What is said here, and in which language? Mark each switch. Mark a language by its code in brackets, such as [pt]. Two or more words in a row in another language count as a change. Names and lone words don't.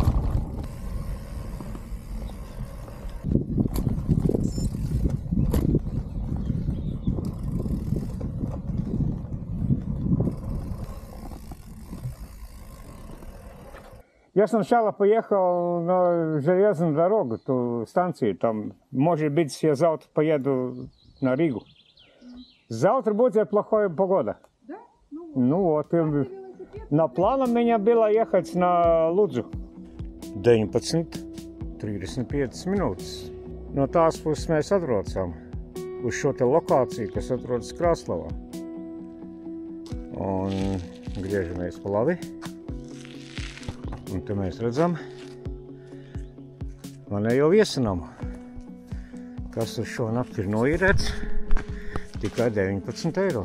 [ru] Я сначала поехал на железную дорогу, ту станцию, там, может быть, я завтра поеду на Ригу. Завтра будет плохая погода. Да? Ну вот, на плану у меня было ехать на Лудzu. [lv] 19:35 minūtes. No tās puses mēs atbraucām uz šo te lokāciju, kas atrodas Kraslavā. Un griežamies pa labi. Un te mēs redzam manējo viesanamu, kas uz šo nakti ir noīrēts tikai 19 eiro.